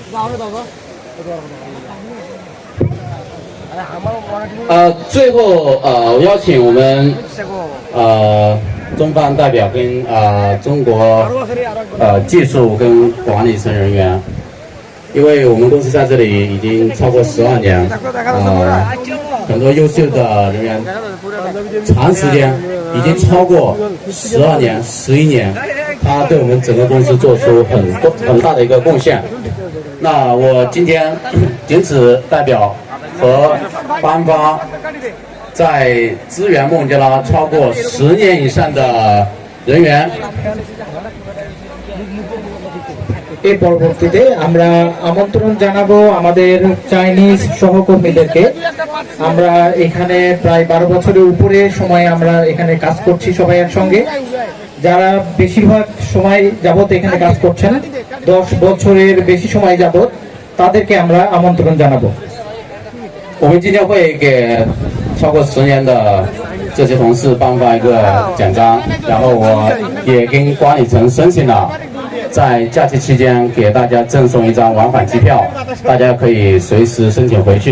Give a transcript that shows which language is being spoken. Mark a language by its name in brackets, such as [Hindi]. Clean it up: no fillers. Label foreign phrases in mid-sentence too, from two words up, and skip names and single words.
[Chinese] 最后邀请我们中方代表跟中国技术跟管理层人员，因为我们公司在这里已经超过12年，很多优秀的人员，长时间已经超过12年、11年，他对我们整个公司做出很大的一个贡献。那我今天仅此代表和班方在支援孟加拉超过10年以上的人员。 [Bangla] এই পরবর্তীতে আমরা আমন্ত্রণ জানাবো আমাদের চাইনিজ সহকর্মীদেরকে। আমরা এখানে প্রায় 12 বছরের উপরে সময় আমরা এখানে কাজ করছি সবাইয়ের সঙ্গে। যারা বেশিরভাগ সময় যাবত এখানে কাজ করছেন, 10 বছরের বেশি সময় যাবত, তাদেরকে আমরা আমন্ত্রণ জানাবো। [Chinese] 我们今天会给超过10年的这些同事颁发一个奖章，然后我也跟管理层申请了，在假期期间给大家赠送一张往返机票，大家可以随时申请回去。